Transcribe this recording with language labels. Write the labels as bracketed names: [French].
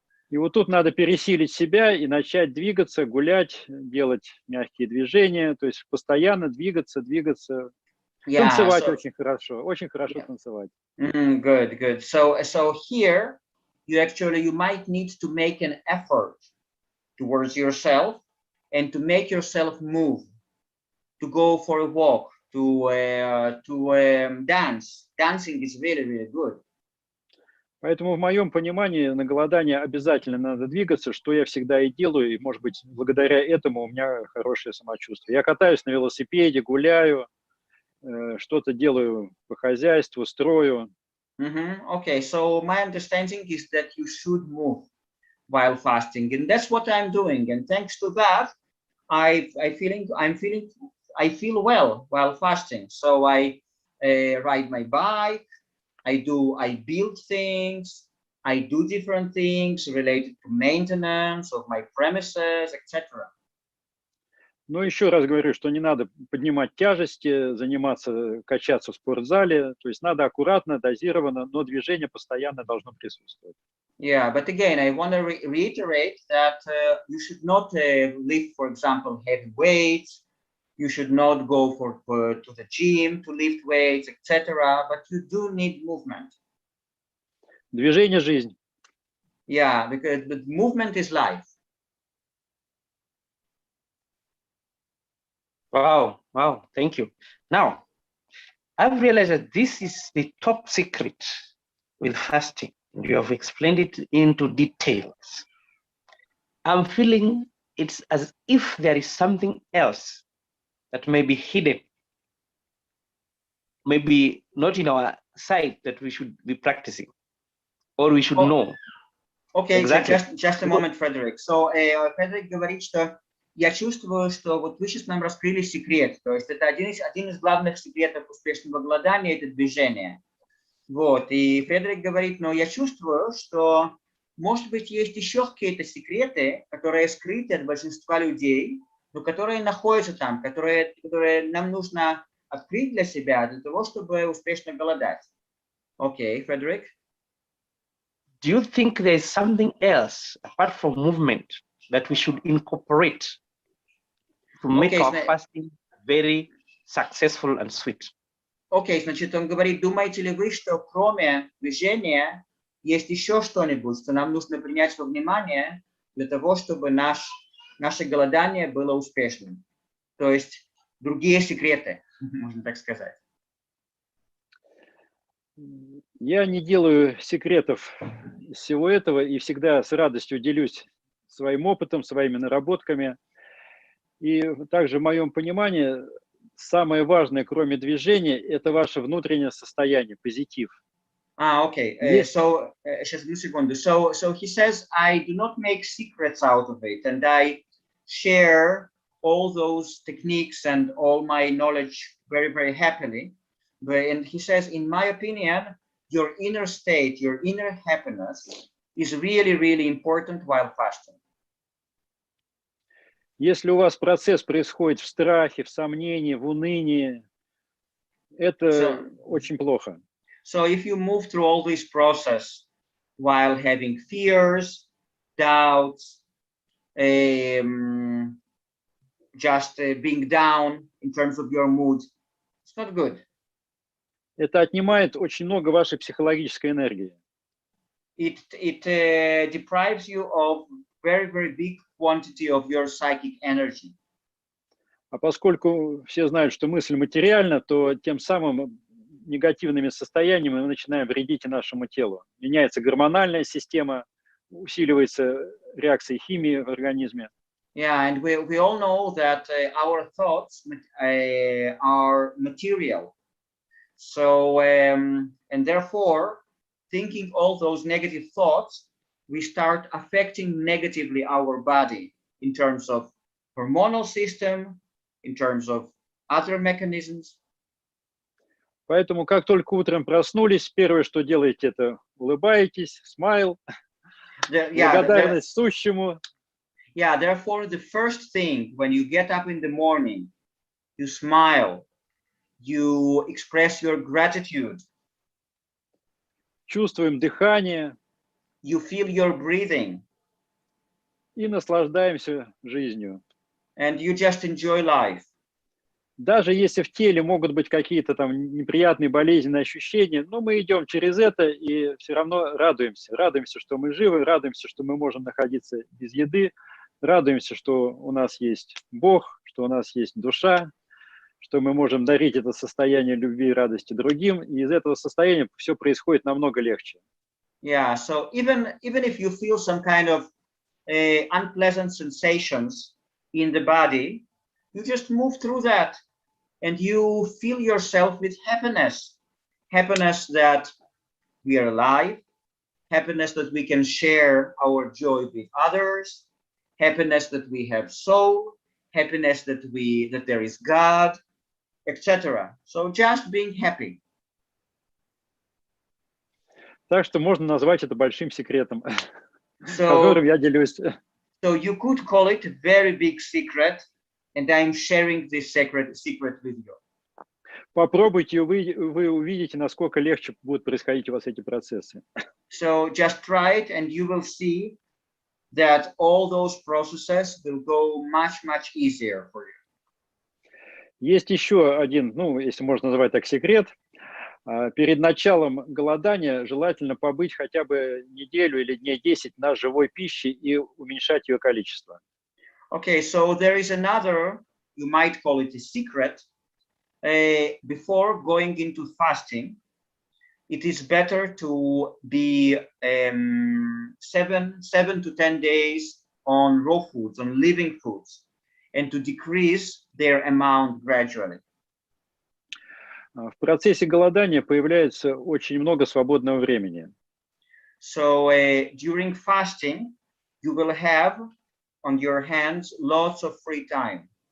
[Russian] И вот тут надо пересилить себя и начать двигаться, гулять, делать мягкие движения, то есть постоянно двигаться. Танцевать очень хорошо танцевать. [English] Good. So here you might need to make an effort towards yourself and to make yourself move, to go for a walk, to dance. Dancing is really, really good. [Russian] Поэтому в моем понимании на голодание обязательно надо двигаться, что я всегда и делаю, и, может быть, благодаря этому у меня хорошее самочувствие. Я катаюсь на велосипеде, гуляю, что-то делаю по хозяйству, строю. [English] Okay, so my understanding is that you should move while fasting, and that's what I'm doing. And thanks to that, I feel well while fasting. So I ride my bike. I build things, I do different things related to maintenance of my premises, etc. [Russian] Но еще раз говорю, что не надо поднимать тяжести, заниматься, качаться в спортзале. То есть надо аккуратно, дозированно, но движение постоянно должно присутствовать. [English] Yeah, but again, I want to reiterate that you should not lift, for example, heavy weights. You should not go to the gym to lift weights, etc. But you do need movement. [Russian] Движение – жизнь. [English] Yeah, because the movement is life. Wow, wow, thank you. Now, I've realized that this is the top secret with fasting. You have explained it into details. I'm feeling it's as if there is something else that may be hidden, maybe not in our sight, that we should be practicing or we should know. Okay, exactly. So just a moment, Frederick. [Russian] So Фредерик говорит, что я чувствую, что вот вы сейчас нам раскрыли секрет. То есть это один из главных секретов успешного голодания – это движение. Вот, и Фредерик говорит, но я чувствую, что, может быть, есть еще какие-то секреты, которые скрыты от большинства людей, но которые находятся там, которые нам нужно открыть для себя, для того, чтобы успешно голодать. Окей, Фредерик? [English] Do you think there is something else, apart from movement, that we should incorporate to make our fasting very successful and sweet? [Russian] Окей, значит, он говорит, думаете ли вы, что кроме движения есть еще что-нибудь, что нам нужно принять во внимание для того, чтобы наше голодание было успешным? То есть другие секреты, можно так сказать. Я не делаю секретов всего этого и всегда с радостью делюсь своим опытом, своими наработками. И также в моем понимании самое важное, кроме движения, это ваше внутреннее состояние, позитив. [English] Okay. So, just a second. So he says, I do not make secrets out of it, and I share all those techniques and all my knowledge very, very happily. And he says, in my opinion, your inner state, your inner happiness is really, really important while fasting. [Russian] Если у вас процесс происходит в страхе, в сомнении, в унынии, это очень плохо. [English] So if you move through all this process while having fears, doubts, just being down in terms of your mood, it's not good. [Russian] Это отнимает очень много вашей психологической энергии. [English] It deprives you of very, very big quantity of your psychic energy. [Russian] А поскольку все знают, что мысль материальна, то тем самым негативными состояниями мы начинаем вредить и нашему телу. Меняется гормональная система, усиливается реакция химии в организме. [English] Yeah, and we all know that our thoughts are material. So, and therefore, thinking all those negative thoughts, we start affecting negatively our body in terms of hormonal system, in terms of other mechanisms. [Russian] Поэтому, как только утром проснулись, первое, что делаете, это улыбаетесь, смайл, благодарность сущему. [English] Yeah, therefore, the first thing when you get up in the morning, you smile, you express your gratitude. [Russian] Чувствуем дыхание. [English] You feel your breathing. [Russian] И наслаждаемся жизнью. [English] And you just enjoy life. [Russian] Даже если в теле могут быть какие-то там неприятные болезненные ощущения, но мы идем через это и все равно радуемся. Радуемся, что мы живы, радуемся, что мы можем находиться без еды, радуемся, что у нас есть Бог, что у нас есть душа, что мы можем дарить это состояние любви и радости другим, и из этого состояния все происходит намного легче. [English] Yeah, so even if you feel some kind of unpleasant sensations in the body, you just move through that and you feel yourself with happiness. Happiness that we are alive, happiness that we can share our joy with others, happiness that we have soul, happiness that there is God, etc. So just being happy. [Russian] Так что можно назвать это большим секретом, которым я делюсь. [English] So you could call it a very big secret, and I'm sharing this secret with you. [Russian] Попробуйте, и вы увидите, насколько легче будут происходить у вас эти процессы. [English] So just try it and you will see that all those processes will go much easier for you. [Russian] Есть еще один, ну, если можно назвать так, секрет. Перед началом голодания желательно побыть хотя бы неделю или дней 10 на живой пище и уменьшать ее количество. [English] Okay, so there is another, you might call it a secret. Before going into fasting, it is better to be 7 to 10 days on raw foods, on living foods, and to decrease their amount gradually. [Russian] В процессе голодания появляется очень много свободного времени. [English] So during fasting, you will have on your hands lots of free time.